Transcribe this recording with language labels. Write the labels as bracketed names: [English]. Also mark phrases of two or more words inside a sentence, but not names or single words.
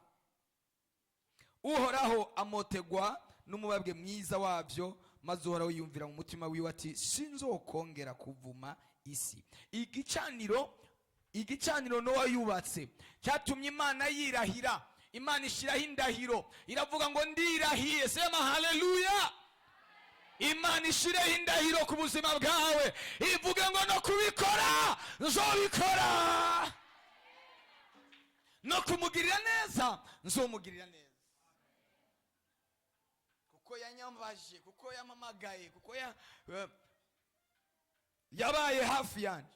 [Rundi] Uhoraho amotegwa n'umubabwe mwiza wabyo, maze Uhoraho yumvira mu mutima wiwe ati sinzokongera kuvuma isi. Igicaniro Nowa yubatse cyatumye Imana yirahira. Imana ishiraho indahiro, iravuga ngo ndirahiye. [Swahili] Sema haleluya. [Rundi] Imana ishireho indahiro ku buzima bwawe, ivuga ngo no kubikora nzobikora, no kumugirira neza nzomugirira neza, kuko yanyambaje, kuko yamamagaye, kuko yabaye hafi yanjye.